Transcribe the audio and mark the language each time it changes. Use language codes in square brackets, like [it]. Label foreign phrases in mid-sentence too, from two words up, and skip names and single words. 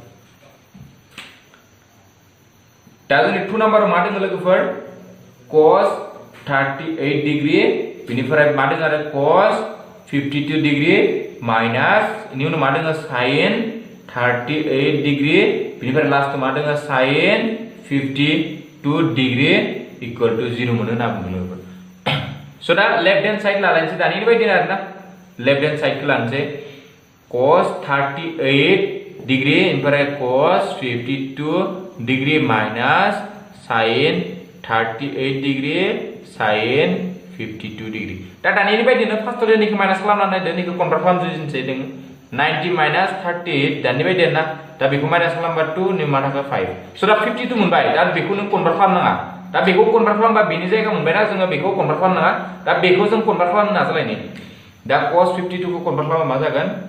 [brx] दा जोंनि 2 नाम्बाराव मा दङ लोगोफोर cos 38 डिग्री बेनिफ्राय मा दङ आरो cos 52 डिग्री माइनास इनि उनाव मा दङ sin 38 डिग्री बेनिफ्राय लास्टआव मा दङ sin 52 डिग्री [en] equal to [brx] 0 मोनो ना बुङो सो दा [en] left hand side [brx] लालायनोसै दानि बायदि आरोना [en] left hand side [brx] खौ लानोसै cos 38 डिग्री ओमफ्राय [en] cos 52 degree minus sin 38 degree sin 52 degree [brx] दा दानि बायदिनो फार्स्ट रेनिखौ माइनास खालामनानै दोनिखौ कन्भार्ट खालामजोबनोसै जों 90 माइनस 38 दानि बायदि ना दा बेखौ माइनास खालामबा 2 नि मा थाखो 5 स' दा 52 मोनबाय दा बेखौ नों कन्भार्ट खालामनाङा दा बेखौ कन्भार्ट खालामबा बेनि जायगा मोनबायना जोङो बेखौ कन्भार्ट खालामनाङा दा बेखौ जों कन्भार्ट खालामनो नाजालायनि दा cos 52 खौ कन्भार्ट खालामबा मा जागोन